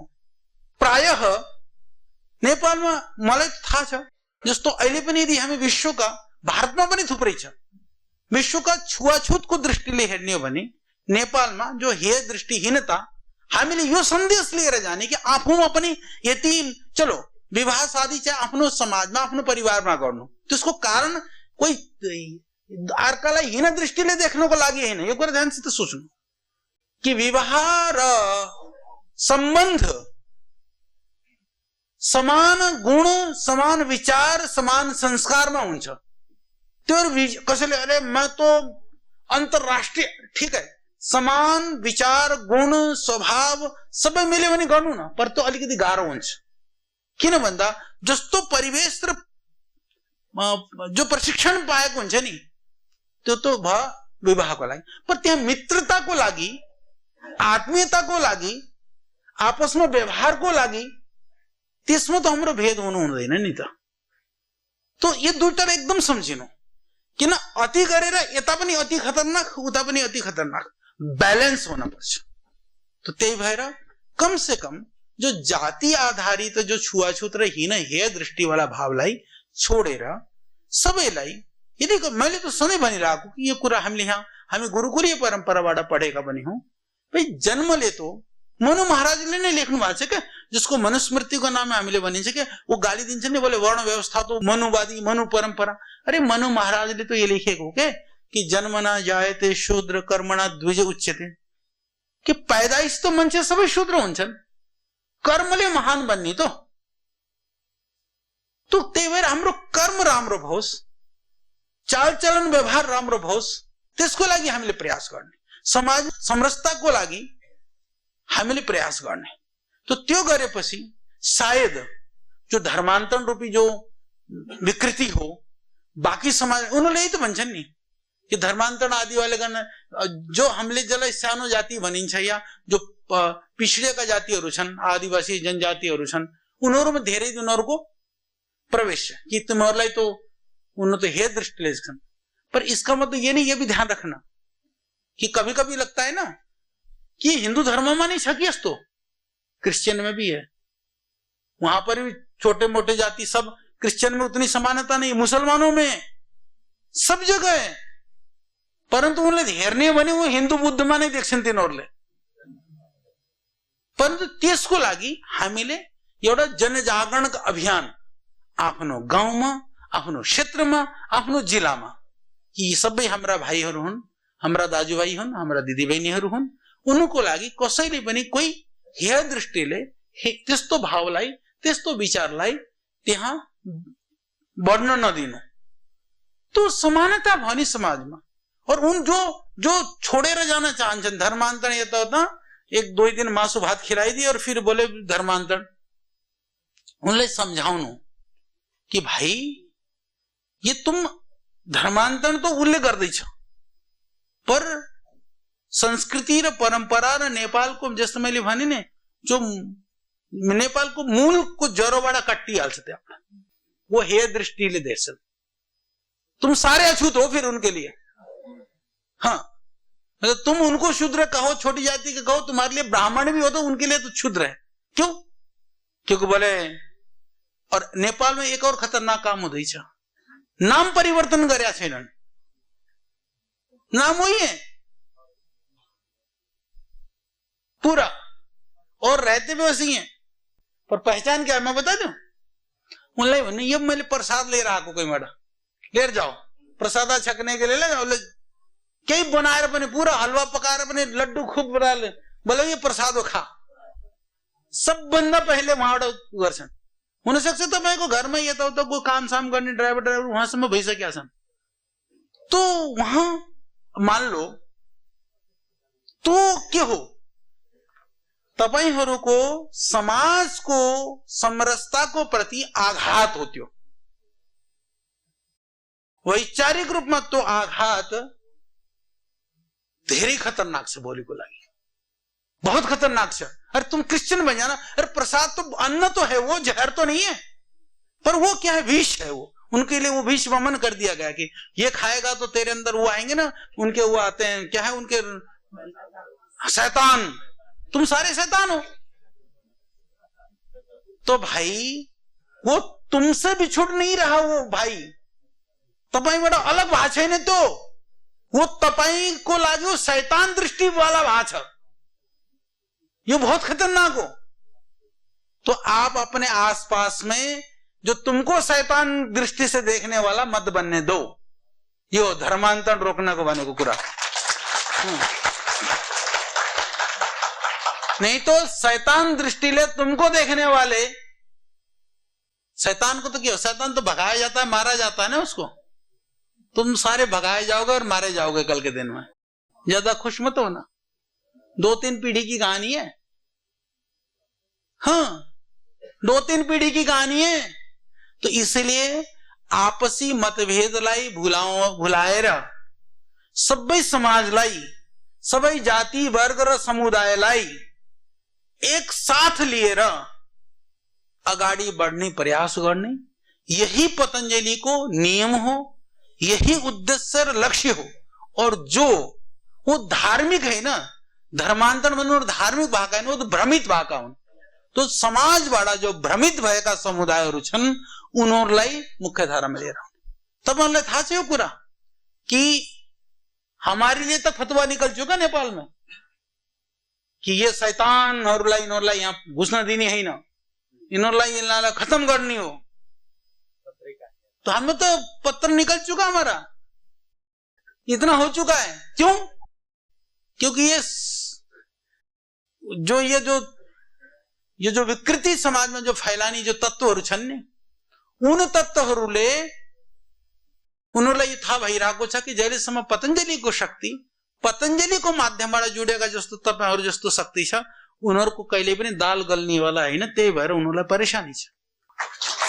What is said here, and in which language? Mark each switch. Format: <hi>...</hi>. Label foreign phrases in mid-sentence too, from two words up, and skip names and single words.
<ne>प्रायः नेपालमा मलाई थाहा छ, जस्तो अहिले पनि यदि हामी विश्वका, भारतमा पनि थुप्रै छ, विश्वका छुवाछुतको दृष्टिले हेर्ने हो भने नेपालमा जो हे दृष्टिहीनता, हामीले यो सन्देश लिएर जाने कि आफूमा पनि यति, चलो विवाह शादी चाहिँ आफ्नो समाजमा आफ्नो परिवारमा गर्नु, त्यसको कारण कोही अर्कालाई हीन दृष्टिले देख्नको लागि हैन। यो कुरा ध्यानसित सोच्नु कि विवाह र सम्बन्ध समान गुण, समान विचार, समान संस्कारमा हुन्छ। त्यो कसैले</ne> <hi>अरे मैं तो अंतरराष्ट्रीय, ठीक है,</hi> <ne>समान विचार गुण स्वभाव सबै मिल्यो भने गर्नु न, पर त्यो अलिकति गाह्रो हुन्छ। किन भन्दा जस्तो परिवेश र जो प्रशिक्षण पाएको हुन्छ नि, त्यो तो भयो विवाहको लागि, पर त्यहाँ मित्रताको लागि, आत्मीयताको लागि, आपसमा व्यवहारको लागि, त्यसमा त हाम्रो भेद हुनु हुँदैन नि त। तो यो दुईटालाई एकदम सम्झिनु, किन अति गरेर यता पनि अति खतरनाक, उता पनि अति खतरनाक, बैलेंस होना पर्छ। तो त्यही भएर</ne> <hi>कम से कम</hi> <ne>जो जाति आधारित जो छुवाछुत र हीन हेय दृष्टि वाला भावलाई छोडेर सबैलाई, यदि मैले तो सधैँ भनिरहेको कि यो कुरा हामीले यहाँ हामी गुरुकुलीय परम्पराबाट पढेका पनि हौं। भाइ जन्मले तो मनु महाराजले नै लेख्नु भएको छ क्या, जिसको मनुस्मृतिको नाममा हामीले भनिन्छ क्या, वो गाली दिन्छ नि,</ne> <hi>बोले वर्ण व्यवस्था तो मनुवादी, मनु परम्परा।</hi> <ne>अरे मनु महाराजले तो ये लेखेको हो क्या कि</ne> <sa>जन्मना जायते शूद्र कर्मणा द्विज उच्यते,</sa> <ne>कि पैदाइश तो मान्छे सबै शूद्र हुन्छन्, कर्मले महान बन्ने तो त्यही भएर हाम्रो कर्म राम्रो होस्, चालचलन व्यवहार राम्रो होस्, त्यसको लागि हामीले प्रयास गर्ने, समाज समरसताको लागि हामीले प्रयास गर्ने। तो त्यो गरेपछि सायद जो धर्मान्तरण रूपी जो विकृति हो, बाकी समाज उनीहरूले यही त भन्छन् नि कि धर्मान्तरण आदि वाले गर्न, जो हामीले जसलाई सानो जाति भनिन्छ या जो पिछडिएका जातिहरू छन्, आदिवासी जनजातिहरू छन्, उनीहरूमा धेरै उनीहरूको प्रवेश छ कि तिमीहरूलाई</ne> <hi>तो उन्होंने तो</hi> <ne>हे दृष्टिले छन्।</ne> <hi>पर इसका मतलब ये नहीं, ये भी ध्यान रखना कि कभी कभी लगता है ना कि हिंदू धर्म में नहीं छकी, तो क्रिश्चियन में भी है, वहां पर भी छोटे मोटे जाति सब, क्रिश्चियन में उतनी समानता नहीं, मुसलमानों में सब जगह है, परंतु</hi> <ne>उनले हेर्ने भने</ne> <hi>वो हिंदू बुद्ध में नहीं</hi> <ne>देख्छन् तिनीहरूले। परंतु त्यसको लागि हामीले एउटा जनजागरण अभियान आफ्नो गाउँमा, आफ्नो क्षेत्रमा, आफ्नो जिल्लामा यी सबै हाम्रा भाइहरू हुन्, हाम्रा दाजुभाइ हुन्, हाम्रा दिदीबहिनीहरू हुन्, उनको लागि कसैले पनि कोही हेय दृष्टिले त्यस्तो भावलाई, त्यस्तो विचारलाई त्यहाँ बढ्न नदिनु। तो समानता भयो नि समाजमा। और उन जो छोडेर जान चाहन्छन् धर्मान्तरण, यताउता 1-2 दिन मासु भात खिलाइदिए और फिर बोले धर्मान्तरण, उनलाई सम्झाउनु कि</ne> <hi>भाइ ये तुम</hi> <ne>धर्मान्तरण तो उसले गर्दैछ, पर संस्कृति र परम्परा र नेपालको, जस्तो मैले भने नि, जो नेपालको मूलको जरोबाट काटिहाल्छ त्यहाँ, वो हेय दृष्टिले देख्छ।</ne> <hi>तुम सारे अछूत हो फिर उनके लिए। हाँ, मतलब तुम उनको शूद्र कहो, छोटी जाति के कहो, तुम्हारे लिए ब्राह्मण भी हो तो उनके लिए तो क्षुद्र है। क्यों? क्योंकि बोले, और नेपाल में एक और खतरनाक काम</hi> <ne>हुँदैछ, नाम परिवर्तन गरेका छैनन्,</ne> <hi>नाम वही है पूरा, और रहते भी वैसे ही हैं, पर पहचान क्या है मैं बता दूं?</hi> <ne>उनलाई भन्ने, ये मैले प्रसाद लिएर आएको, कोहीबाट लिएर जाओ, प्रसाद छक्ने</ne> <hi>के लिए ले जाओ,</hi> <ne>केही बनाएर पनि, पूरा हलवा पकाएर पनि, लड्डू खूब बनाएर बोले ये प्रसाद हो, खा। सबभन्दा पहिले उहाँबाट गर्छन्। हुन सक्छ तपाईको घरमा यताउता को काम साम गर्ने ड्राइभर उहाँसम्म भइसकेका छन्,</ne> <hi>तो वहां मान लो</hi> <ne>तो के हो, तपाईहरूको समाजको समरसताको प्रति आघात होत्यो। वैचारिक रूपमा तो आघात धेरै खतरनाक छ भोलिको लागि, बहुत खतरनाक छ।</ne> <hi>अरे तुम क्रिश्चियन बन जाना, अरे प्रसाद तो अन्न तो है, वो जहर तो नहीं है, पर वो क्या है, विष है। वो उनके लिए वो विष वमन कर दिया गया कि ये खाएगा तो तेरे अंदर वो आएंगे ना, उनके वो आते हैं, क्या है उनके, शैतान, तुम सारे शैतान हो। तो भाई वो तुमसे बिछुड़ नहीं रहा, वो भाई</hi> <ne>तपाईबाट अलग भएको छैन, तो वो तपाईको लागि वो शैतान दृष्टि वाला भएको छ।</ne> <hi>ये बहुत खतरनाक हो। तो आप अपने आसपास में जो तुमको शैतान दृष्टि से देखने वाला मत बनने दो।</hi> <ne>यो धर्मान्तरण रोक्नको भनेको कुरा।</ne> <hi>नहीं तो शैतान दृष्टिले तुमको देखने वाले, शैतान को तो क्या, शैतान तो भगाया जाता है, मारा जाता है ना उसको। तुम सारे भगाए जाओगे और मारे जाओगे कल के दिन में। ज्यादा खुश मत होना, 2-3 पीढ़ी की कहानी है। हाँ, 2-3 पीढ़ी की कहानी है।</hi> <ne>तो इसलिए आपसी मतभेदलाई भुलाएर सबै समाजलाई, सबै जाति वर्ग र समुदायलाई एक साथ लिएर अगाडि बढ्ने प्रयास गर्ने, यही पतंजलि को नियम हो, यही उद्देश्य र लक्ष्य हो।</ne> <hi>और जो वो धार्मिक है ना,</hi> <ne>धर्मान्तरण भन्नु धार्मिक भएका हैन, वो तो भ्रमित भएका हुन्। तो समाजबाट जो भ्रमित भएका समुदायहरू छन्, उनीहरूलाई मुख्यधारामा लिएर आउने। तपाईहरुलाई थाहा छ यो कुरा कि</ne> <hi>हमारे लिए तक फतवा निकल चुका नेपाल में</hi> <ne>कि ये शैतानहरूलाई</ne> <hi>इन्होंलाई यहाँ</hi> <ne>घुस्न दिने हैन, इन्होंलाई यिनलाई खत्म गर्ने हो।</ne> <hi>तो हमें तो पत्र निकल चुका, हमारा इतना हो चुका है। क्यों? क्योंकि ये जो विकृति समाज में जो फैलानी</hi> <ne>जो तत्वहरू छन् नि, उन तत्वहरूले उनीहरूलाई थाहा भइरहेको छ कि जहिलेसम्म पतञ्जलिको शक्ति, पतञ्जलिको माध्यमबाट जुडेका जस्तो तपाईहरु जस्तो शक्ति छ, उनीहरूको कहिले पनि दाल गल्नेवाला हैन। त्यही भएर उनीहरूलाई परेशानी छ।</ne>